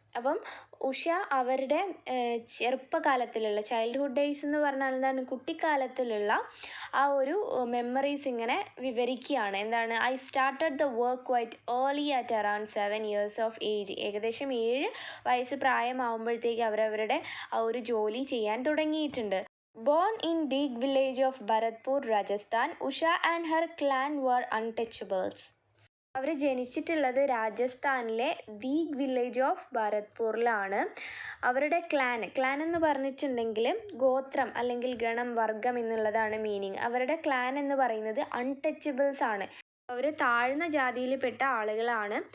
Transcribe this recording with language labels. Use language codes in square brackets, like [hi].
[ml] അപ്പം ഉഷ അവരുടെ ചെറുപ്പകാലത്തിലുള്ള childhood days എന്ന് പറഞ്ഞാൽ എന്താണ്? കുട്ടിക്കാലത്തിലുള്ള ആ ഒരു മെമ്മറീസ് ഇങ്ങനെ വിവരിക്കുകയാണ്. എന്താണ്? [en] I started the work quite early at around 7 years of age. [ml] ഏകദേശം 7 വയസ്സ് പ്രായമാകുമ്പോഴത്തേക്ക് അവരവരുടെ ആ ഒരു ജോലി ചെയ്യാൻ തുടങ്ങിയിട്ടുണ്ട്. [en] Born in Deeg village of Bharatpur, Rajasthan, Usha and her clan were untouchables. [ml] അവർ ജനിച്ചിട്ടുള്ളത് രാജസ്ഥാനിലെ ദീഗ് വില്ലേജ് ഓഫ് ഭരത്പൂറിലാണ്. അവരുടെ ക്ലാൻ എന്ന് പറഞ്ഞിട്ടുണ്ടെങ്കിൽ ഗോത്രം അല്ലെങ്കിൽ ഗണം, വർഗം എന്നുള്ളതാണ് മീനിങ്. അവരുടെ ക്ലാൻ എന്ന് പറയുന്നത് അൺടച്ചബിൾസ് ആണ്. അവർ താഴ്ന്ന ജാതിയിൽപ്പെട്ട ആളുകളാണ്.